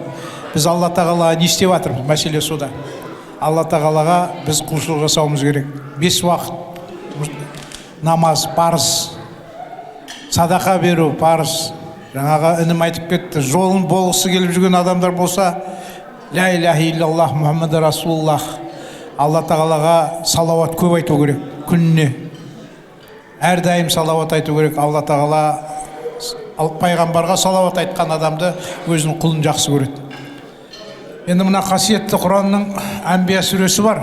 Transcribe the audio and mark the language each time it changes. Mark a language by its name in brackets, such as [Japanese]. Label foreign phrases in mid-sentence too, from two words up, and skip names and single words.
[Kazakh] Біз Алла тағалаға не істеп жатырмыз? Мәселе сода. Алла тағалаға біз құлшылық жасауымыз керек. 5 уақыт намаз парыз, садақа беру парыз. Жаңағы інім айтып кетті, жолын болғысы келіп жүрген адамдар болса, [Arabic] لا إله إلا الله محمد رسول الله, [Kazakh] Алла тағалаға салауат көп айту керек күніне. Әрдайым салауат айту керек. Алла тағала пайғамбарға салауат айтқан адамды өзінің құлын жақсы көреді. Енді мына қасиетті Құранның Әнбия сүресі бар.